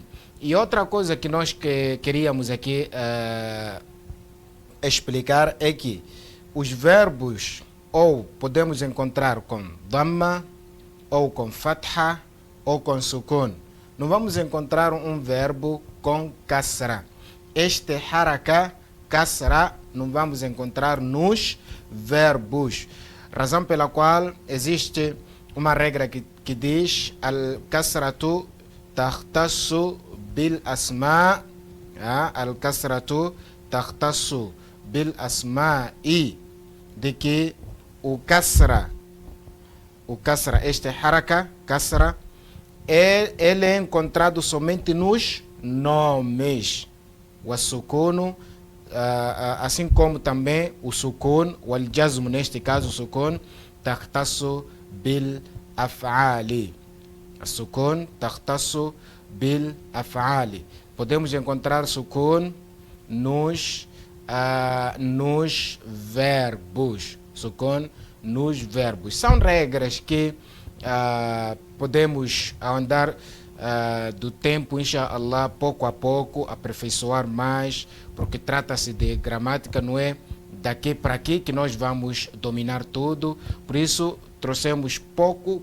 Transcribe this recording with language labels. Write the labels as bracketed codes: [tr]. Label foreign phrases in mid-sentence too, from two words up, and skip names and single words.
[pt] E outra coisa que nós queríamos aqui explicar é que os verbos ou podemos encontrar com dhamma, ou com fatha, ou com sukun. Não vamos encontrar um verbo com kasra. Este haraka, kasra, não vamos encontrar nos verbos. Razão pela qual existe uma regra que diz [ar] الكسرة تختص بالأسماء الكسرة تختص بالأسماء, [pt] de que o kasra, este haraka, kasra, ele é encontrado somente nos nomes. O sukun, assim como também o sukun, o al-jazm, neste caso o sukun, [ar] تختص بالأفعال. [pt] O sukun [ar] تختص بالأفعال. [pt] Podemos encontrar sukun nos verbos, sukun nos verbos. São regras que podemos andar do tempo, inshallah, pouco a pouco, aperfeiçoar mais, porque trata-se de gramática, não é daqui para aqui que nós vamos dominar tudo, por isso trouxemos pouco.